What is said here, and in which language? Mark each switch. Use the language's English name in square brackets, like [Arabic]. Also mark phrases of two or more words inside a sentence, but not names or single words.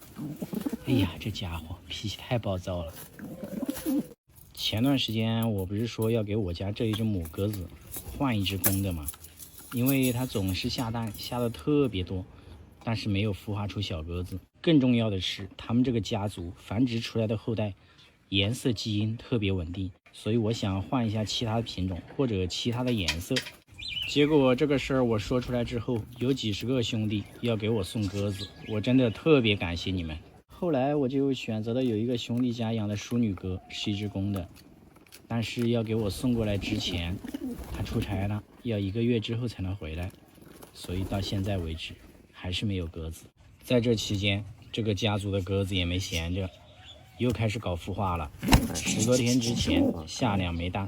[Chinese] 哎呀，這家伙脾氣太暴躁了。前段時間我不是說要給我家這一只母鴿子換一只公的嗎？因為它總是下蛋，下的特別多，但是沒有孵化出小鴿子。更重要的是，他們這個家族繁殖出來的後代顏色基因特別穩定，所以我想換一下其他的品種或者其他的顏色。結果這個事兒我說出來之後，有幾十個兄弟要給我送鴿子，我真的特別感謝你們。後來我就選擇了有一個兄弟家養的淑女鴿，是一只公的，但是要給我送過来之前，他出差了，要1個月之後才能回来，所以到現在為止還是沒有鴿子。在這期間，這個家族的鴿子也沒閒着，又開始搞孵化了。10多天之前下2枚蛋。